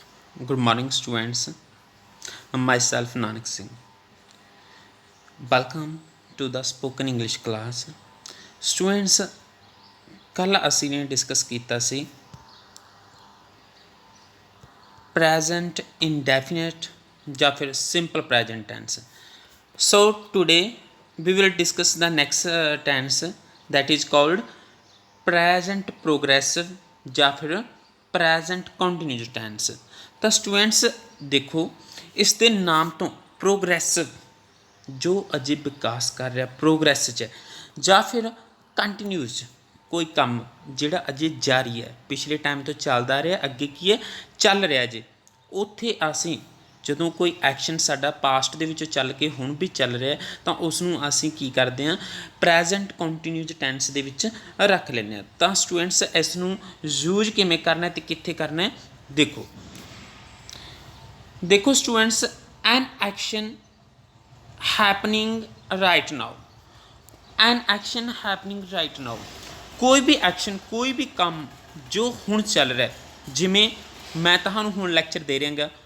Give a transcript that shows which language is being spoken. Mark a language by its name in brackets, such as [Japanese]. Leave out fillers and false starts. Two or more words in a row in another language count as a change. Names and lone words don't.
[English] Good morning, students. Myself, Nanak Singh. Welcome to the spoken English class. Students, [Punjabi] कल ਅਸੀਂ ਨੇ ਡਿਸਕਸ ਕੀਤਾ ਸੀ [English] present indefinite [Punjabi] ਜਾਂ ਫਿਰ [English] simple present tense. So today we will discuss the next tense that is called present progressive [Punjabi] ਜਾਂ ਫਿਰ [English] present continuous tense. [Punjabi] ਤਾਂ ਸਟੂਡੈਂਟਸ ਦੇਖੋ ਇਸ ਦੇ ਨਾਮ ਤੋਂ ਪ੍ਰੋਗਰੈਸਿਵ ਜੋ ਅਜੇ ਵਿਕਾਸ ਕਰ ਰਿਹਾ ਪ੍ਰੋਗਰੈਸ 'ਚ ਜਾਂ ਫਿਰ ਕੰਟੀਨਿਊਸ ਕੋਈ ਕੰਮ ਜਿਹੜਾ ਅਜੇ ਜਾਰੀ ਹੈ ਪਿਛਲੇ ਟਾਈਮ ਤੋਂ ਚੱਲਦਾ ਰਿਹਾ ਅੱਗੇ ਕੀ ਹੈ ਚੱਲ ਰਿਹਾ ਜੇ ਉੱਥੇ ਅਸੀਂ ਜਦੋਂ ਕੋਈ ਐਕਸ਼ਨ ਸਾਡਾ ਪਾਸਟ ਦੇ ਵਿੱਚੋਂ ਚੱਲ ਕੇ ਹੁਣ ਵੀ ਚੱਲ ਰਿਹਾ ਤਾਂ ਉਸ ਨੂੰ ਅਸੀਂ ਕੀ ਕਰਦੇ ਹਾਂ [English] present continuous tense [Punjabi] ਦੇ ਵਿੱਚ ਰੱਖ ਲੈਂਦੇ ਹਾਂ। ਤਾਂ ਸਟੂਡੈਂਟਸ ਇਸ ਨੂੰ ਯੂਜ਼ ਕਿਵੇਂ ਕਰਨਾ ਅਤੇ ਕਿੱਥੇ ਕਰਨਾ ਹੈ [Hindi] देखो स्टूडेंट्स [English] an action happening right now an action happening right now [Hindi] कोई भी एक्शन कोई भी काम जो हुण चल रहा है जिमें मैं तुहानूं हुण लैक्चर दे रहा